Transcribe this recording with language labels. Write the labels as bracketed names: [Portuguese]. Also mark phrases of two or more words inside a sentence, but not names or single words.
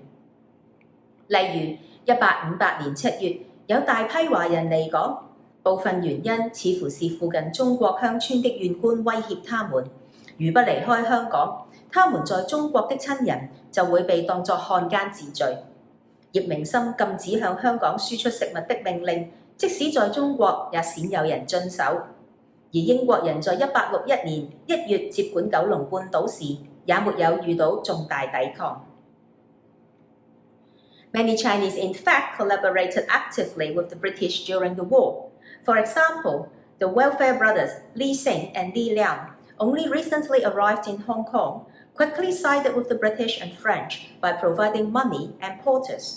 [Cantonese] 例如1858年7月，有大批華人離港，部分原因似乎是附近中國鄉村的縣官威脅他們，如不離開香港，他們在中國的親人就會被當作漢奸治罪。葉明琛禁止向香港輸出食物的命令，即使在中國也鮮有人遵守。而英國人在1861年1月接管九龍半島時，也沒有遇到重大抵抗。 [English] Many Chinese in fact collaborated actively with the British during the war. For example, the welfare brothers Li Sing and Li Liang, only recently arrived in Hong Kong, quickly sided with the British and French by providing money and porters.